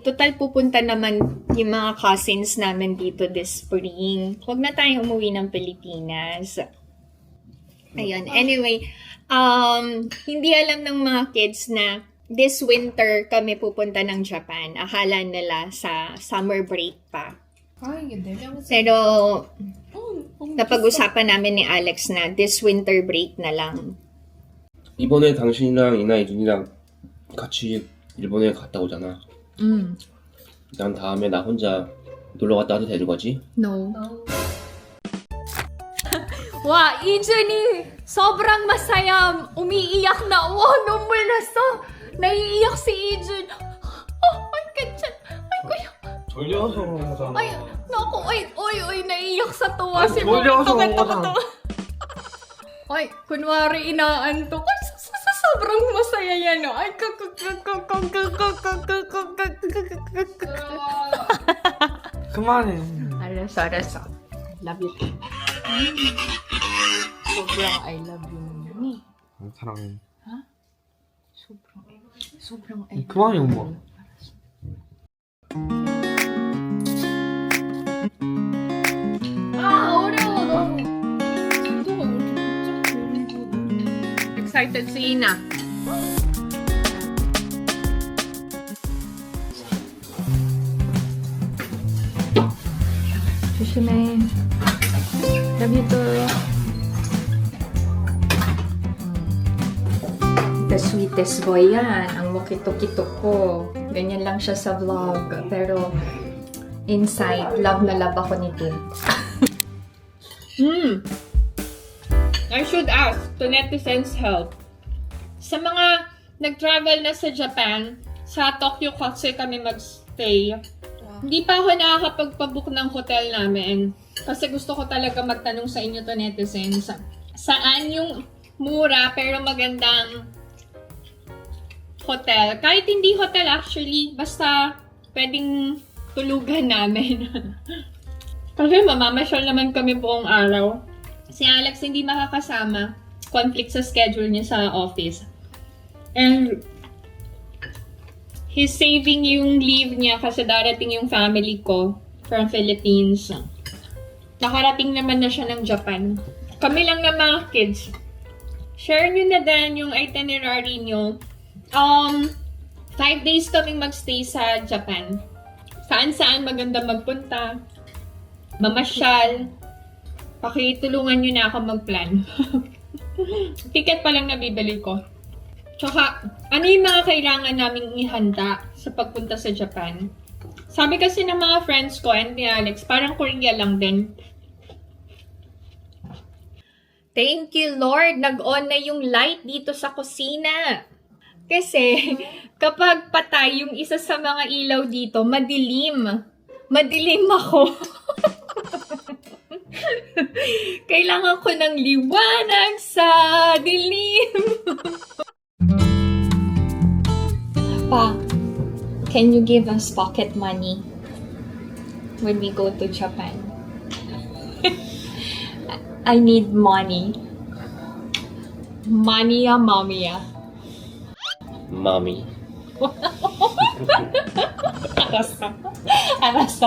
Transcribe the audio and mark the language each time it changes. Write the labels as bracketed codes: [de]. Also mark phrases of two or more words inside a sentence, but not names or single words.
[tl] Total, pupunta naman yung mga cousins namin dito [en] this spring. [tl] Huwag na tayong umuwi ng Pilipinas. Ayun. Anyway, hindi alam ng mga kids na [en] this winter [tl] kami pupunta ng Japan. Akala nila sa summer break pa. [ko] 아 이게 네 명이서. [tl] Pero, napag-usapan namin ni Alex na [en] this winter break [tl] na lang. [ko] 이번에 당신이랑 이나 이준이랑 같이 일본에 갔다 오잖아. 난 다음에 나 혼자 놀러 갔다 와도 되는 거지? [en] No. Wow, Ijuni! [tl] Sobrang masaya! Umiiyak na! Wow, number na so! Naiiyak si Ijun! Oh, ay, katyan! Ay, kuya! [ko] 졸려서 그런 거잖아. [tl] Ay, naku! Ay, naiiyak sa tuwa si [ko] 졸려서 그런 [tl] Ito. [ko] 거잖아. [tl] Ay, kunwari inaantok. Ay, sobrang masaya yan, no? Ay, [ko] 그만해. 알았어. [en] Love you too. 소brang I love you, mommy. [ko] 사랑해. [en] 소brang I love [ko] 그만해, 엄마. 어려워, 너무. 진도가 왜 이렇게 복잡해? [tl] Excited si Ina. [ko] 조심해. [en] Love you too. The sweetest boy yan. [tl] Ang mukito-kito ko. Ganyan lang siya sa vlog. Pero inside, love na love ako nito. [en] I should ask to netizens help. [tl] Sa mga nag-travel na sa Japan, sa Tokyo kasi kami magstay. Hindi pa ako nakakapagpabook ng hotel namin. Kasi gusto ko talaga magtanong sa inyo [en] to netizens. [tl] Saan yung mura pero magandang hotel? Kahit hindi hotel actually, basta pwedeng tulugan namin. Kasi mamamasyal naman kami buong araw. Si Alex hindi makakasama. Conflict sa schedule niya sa office. [en] And he's saving [tl] yung leave niya kasi darating yung family ko from Philippines. Nakarating naman na siya ng Japan. Kami lang na mga kids. Share nyo na din yung itinerary nyo. 5 days kaming magstay sa Japan. Saan-saan maganda magpunta. Mamasyal. Pakitulungan nyo na ako mag-plan. Ticket pa lang nabibili ko. Tsaka, ano yung mga kailangan naming ihanda sa pagpunta sa Japan? Sabi kasi ng mga friends ko and ni Alex, parang Korea lang din. [en] Thank you, Lord. [tl] Nag-on na yung light dito sa kusina. Kasi, kapag patay yung isa sa mga ilaw dito, madilim. Madilim ako. Kailangan ko ng liwanag sa dilim. Pa, [en] can you give us pocket money when we go to Japan? I need money. Mania Mamia. Mommy. [ko] Arasa.